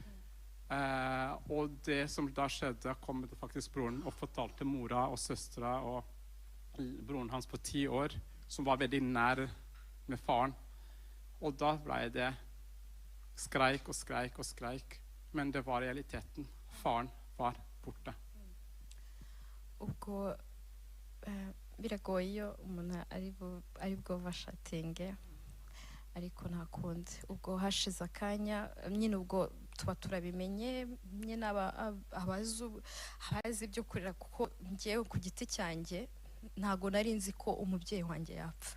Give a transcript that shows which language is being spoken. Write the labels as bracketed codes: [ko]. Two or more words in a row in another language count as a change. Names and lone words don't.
[no] Og det som da skjedde, kom det faktisk broren og fortalte mora og søstra og broren hans på 10 år, som var veldig nær med faren. Og da ble det skreik og skreik og skreik, men det var realiteten. Faren var borte. [rw] Ubwo biragoye iyo umuntu ari bwo bashatinge ariko nta kundi. Ubwo hashize akanya nyine ubwo tuba turabimenye nyine abazi ibyo kurera, kuko ngewe ku giti cyanjye ntago nari nzi ko umubyeyi wanjye yapfa.